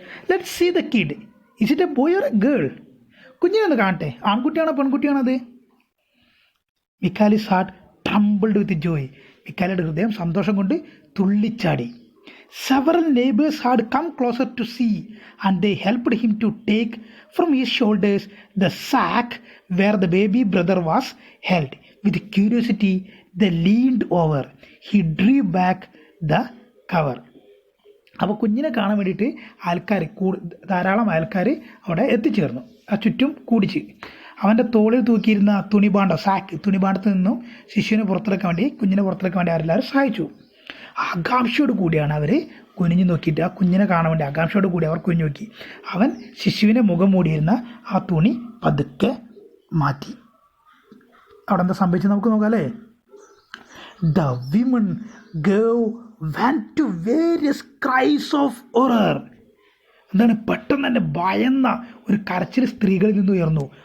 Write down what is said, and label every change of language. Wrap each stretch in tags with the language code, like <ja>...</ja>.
<en>Let's see the kid. Is it a boy or a girl?</en> <ml>കുഞ്ഞിനൊന്ന് കാണട്ടെ, ആൺകുട്ടിയാണോ പെൺകുട്ടിയാണോ?</ml> <en>Mikali's heart trembled with joy.</en> <ml>മിക്കാലിയുടെ ഹൃദയം സന്തോഷം കൊണ്ട് തുള്ളിച്ചാടി.</ml> <en>Several neighbors had come closer to see, and they helped him to take from his shoulders the sack where the baby brother was held. With curiosity, they leaned over. He drew back the cover.</en> <ml>അപ്പോൾ കുഞ്ഞിനെ കാണാൻ വേണ്ടിയിട്ട് ധാരാളം ആൾക്കാർ അവിടെ എത്തിച്ചേർന്നു. ആ ചുറ്റും കൂടിച്ച് അവൻ്റെ തോളിൽ തൂക്കിയിരുന്ന തുണിഭാണ്ഡത്തിൽ നിന്നും ശിശുവിനെ പുറത്തിറക്കാൻ വേണ്ടി, കുഞ്ഞിനെ പുറത്തിറക്കാൻ വേണ്ടി അവരെല്ലാവരും സഹായിച്ചു. ആകാംക്ഷയോട് കൂടിയാണ് അവർ കുനിഞ്ഞു നോക്കിയിട്ട് ആ കുഞ്ഞിനെ കാണാൻ വേണ്ടി ആകാംക്ഷയോട് കൂടി അവർ കുനിഞ്ഞു നോക്കി. അവൻ ശിശുവിനെ മുഖം മൂടിയിരുന്ന ആ തുണി പതുക്കെ മാറ്റി. അവിടെ എന്താ സംഭവിച്ചത് നമുക്ക് നോക്കാം അല്ലേ?</ml> <en>The women gave went to various cries of horror.</en> <ml>എന്താണ്? പെട്ടെന്ന് തന്നെ ഭയന്ന ഒരു കരച്ചിൽ സ്ത്രീകളിൽ നിന്ന് ഉയർന്നു.</ml>